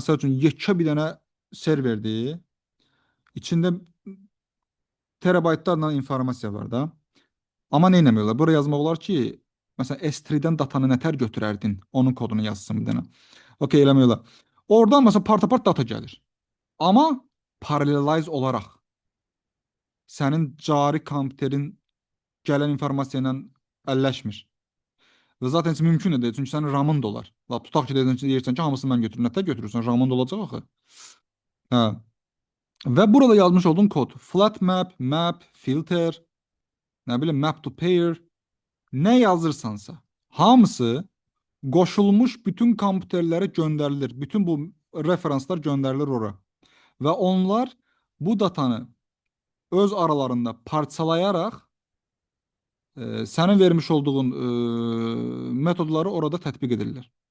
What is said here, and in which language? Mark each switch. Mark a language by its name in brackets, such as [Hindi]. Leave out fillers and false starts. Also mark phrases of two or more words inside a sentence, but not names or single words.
[Azerbaijani] Məsəl üçün yekə bir dənə serverdir. İçində terabaytlarla informasiya var da. Amma nə etmək olar? Bura yazmaq olar ki, məsələn S3-dən datanı nətər götürərdin? Onun kodunu yazsın bir dənə. Okey, eləmək olar. Oradan məsələn part-apart data gəlir. Amma parallelize olaraq sənin cari kompüterin gələn informasiya ilə əlləşmir. Və zaten heç mümkün deyil, çünki sənin RAM-ın da olar. Lap tutaq ki, deyirsən ki, hamısını mən götürürəm. Nətər götürürsən? RAM-ın da olacaq axı. Hə. Və burada yazmış olduğun kod [English] flat map, map, filter, [Azerbaijani] nə bilim [English] map to pair, [Azerbaijani] nə yazırsansa, hamısı qoşulmuş bütün kompüterlərə göndərilir. Bütün bu referanslar göndərilir ora. Və onlar bu datanı öz aralarında parçalayaraq sənin vermiş olduğun metodları orada tətbiq edirlər.